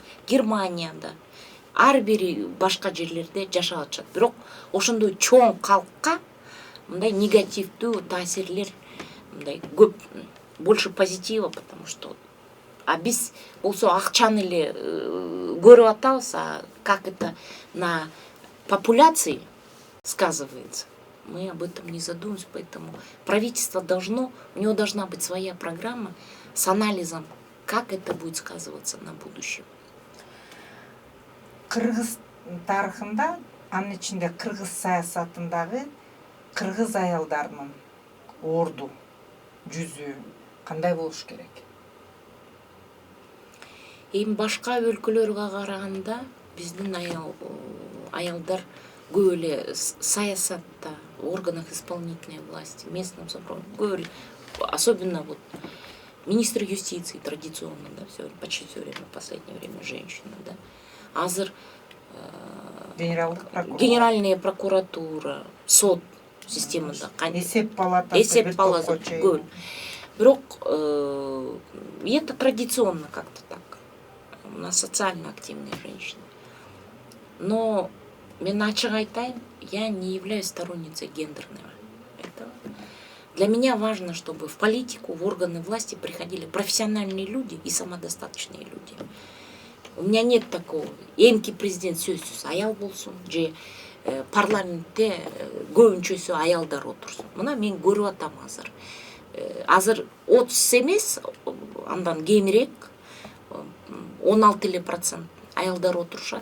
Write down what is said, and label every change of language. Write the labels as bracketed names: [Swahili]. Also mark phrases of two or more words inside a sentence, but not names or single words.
[Kyrgyz] Германияда, ар бири башка жерлерде жашап атышат. Бирок ошондой чоң калкка мындай негативдүү таасирлер мындай көп, [Russian] больше позитива, потому что [Kyrgyz] биз болсо акчаны эле көрүп атабыз, [Russian] а как это на популяции сказывается, мы об этом не задумываемся, поэтому правительство должно, у него должна быть своя программа с анализом, как это будет сказываться на будущем. [Kyrgyz] Кыргыз тарыхында, анын ичинде кыргыз саясатындагы кыргыз аялдарынын орду, жүзү кандай болуш керек? Эми башка өлкөлөргө караганда биздин аялдар көп эле саясатта, [Russian] органах исполнительной власти, местном собрании, [Kyrgyz] көп эле, [Russian] особенно вот министр юстиции традиционно, да, почти все время, в последнее время женщина, да. [Kyrgyz] Азыр [Russian] Генеральная прокуратура, [Kyrgyz] сот системада, эсеп палатасы, көп. [Russian] Бирок это традиционно как-то так. У нас социально активные женщины. [Kyrgyz] Но мен ачык айтайын, [Russian] я не являюсь сторонницей гендерного этого. Для меня важно, чтобы в политику, в органы власти приходили профессиональные люди и самодостаточные люди. У меня нет такого. [Kyrgyz] Эмки президент сөзсүз аял болсун, же парламентте көбүнчөсү аялдар отурсун. Мына мен көрүп атам азыр. Азыр 30 эмес, андан кемирээк, 16% аялдар отурушат.